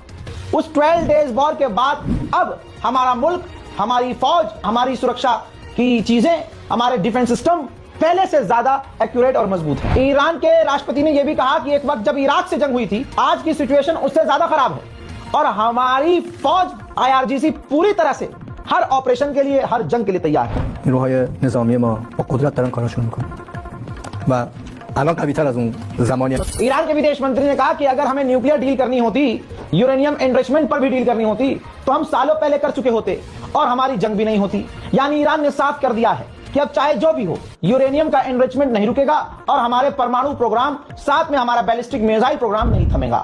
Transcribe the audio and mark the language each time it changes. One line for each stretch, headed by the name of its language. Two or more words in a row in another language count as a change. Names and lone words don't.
Hindi: उस 12
English: days war
Hindi: के बाद अब हमारा मुल्क, हमारी फौज, हमारी सुरक्षा की चीजें, हमारे
English: defense system
Hindi: पहले से ज्यादा एक्यूरेट और मजबूत है। ईरान के राष्ट्रपति ने यह भी कहा कि एक वक्त जब इराक से जंग हुई थी, आज की सिचुएशन उससे ज्यादा खराब है और हमारी फौज IRGC पूरी तरह से हर ऑपरेशन के लिए, हर जंग के लिए तैयार है।
Persian: نیروهای نظامی ما با قدرت دارن کارشون میکنن و الان قوی‌تر از اون زمانی
Hindi: ईरान के विदेश मंत्री ने कहा कि अगर हमें
English: nuclear deal
Hindi: करनी होती,
English: uranium enrichment
Hindi: पर भी डील करनी होती, तो हम सालों पहले कर चुके होते और हमारी जंग भी नहीं होती। यानी ईरान ने साफ कर दिया है कि अब चाहे जो भी हो, यूरेनियम का एनरिचमेंट नहीं रुकेगा और हमारे परमाणु प्रोग्राम, साथ में हमारा
English: ballistic missile program
Hindi: नहीं थमेगा।